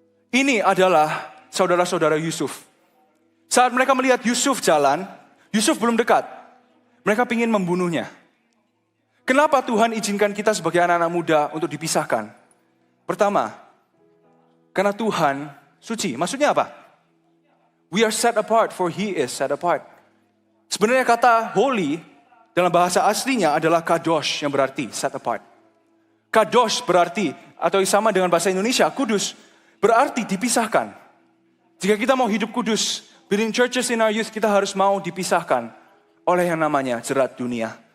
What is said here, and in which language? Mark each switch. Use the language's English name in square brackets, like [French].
[Indonesian] Ini adalah saudara-saudara Yusuf. Saat mereka melihat Yusuf jalan, Yusuf belum dekat. Mereka ingin membunuhnya. Kenapa Tuhan izinkan kita sebagai anak-anak muda untuk dipisahkan? Pertama, karena Tuhan suci. Maksudnya apa? [English] We are set apart for He is set apart. [Indonesian] Sebenarnya kata holy dalam bahasa aslinya adalah kadosh yang berarti set apart. Kadosh berarti, atau sama dengan bahasa Indonesia, kudus, berarti dipisahkan. Jika kita mau hidup kudus, [English] building churches in our youth, [Indonesian] kita harus mau dipisahkan oleh yang namanya jerat dunia.